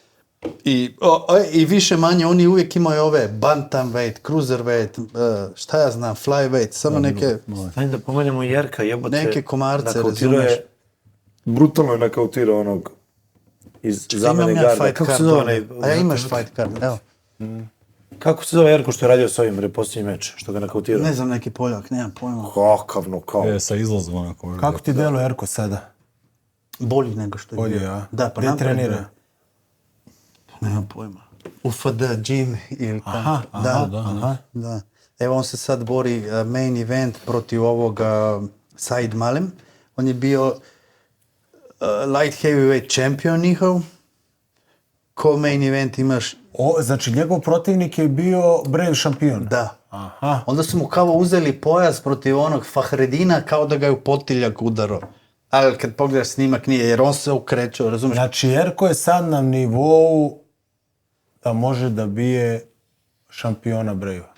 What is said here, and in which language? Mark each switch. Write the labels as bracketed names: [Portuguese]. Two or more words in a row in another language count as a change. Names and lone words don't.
[Serbian] I više manje, oni uvijek imaju ove [English] bantamweight, cruiserweight, [Serbian] šta ja znam, flyweight, samo neke... Ajde da pomenemo Jerka, jebote. Neke komarce, nakautirao razumeš? je, brutalno je nakautirao onog iz zamene Imam ja garda. fight Kako se card, zove onaj... a ja imaš [English] fight card, [Serbian] evo. Kako se zove Jerko što je radio s ovim posljednji meč, što ga nakautirao? Ne znam, neki Poljak, nemam pojma. Kakav nokao. Je, sa izlazom onako. Kako ti deluje Erko sada? Bolji nego što je Bolje, bio. a? Da, pa Gdje napred, trenira? nemam pojma. UFD, gym ili Aha, da. Evo on se sad bori [English] main event [Serbian] protiv ovog Said Malem. On je bio [English] light heavyweight champion [Serbian] njihov. Ko [English] main event [Serbian] imaš? Znači, njegov protivnik je bio Brave šampion. Da. Aha. Onda su mu kao uzeli pojas protiv onog Fahredina kao da ga je u potiljak udaro. Ali kad pogledaš snimak nije, jer on se okrećao, razumiješ? Znači, Erko je sad na nivou da može da bije šampiona Brave-a.